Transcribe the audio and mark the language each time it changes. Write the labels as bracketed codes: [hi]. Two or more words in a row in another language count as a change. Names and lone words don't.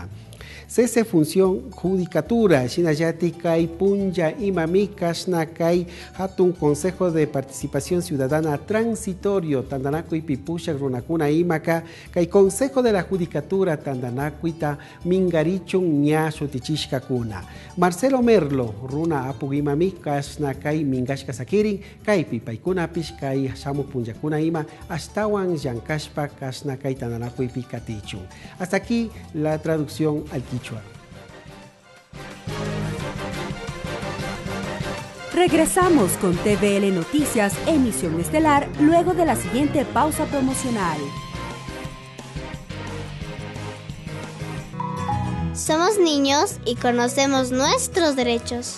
[es] Cese función judicatura [qu] shinallati kay punja imami kasna kay hatun [es] consejo de participación ciudadana transitorio [qu] tandanakuy pipushak runakuna imaka kay [es] consejo de la judicatura [qu] tandanakuita mingarichun ña shutichishkakuna. Marcelo Merlo runa apuk imami kasna kay mingashka sakirin kaypi paykunapish kay shamuk punjakuna ima astawan llankashpa kasna kay tandanakuy pikatichun. Hasta aquí la traducción al Quichua. Regresamos con TVL Noticias, emisión estelar, luego de la siguiente pausa promocional. Somos niños y conocemos nuestros derechos.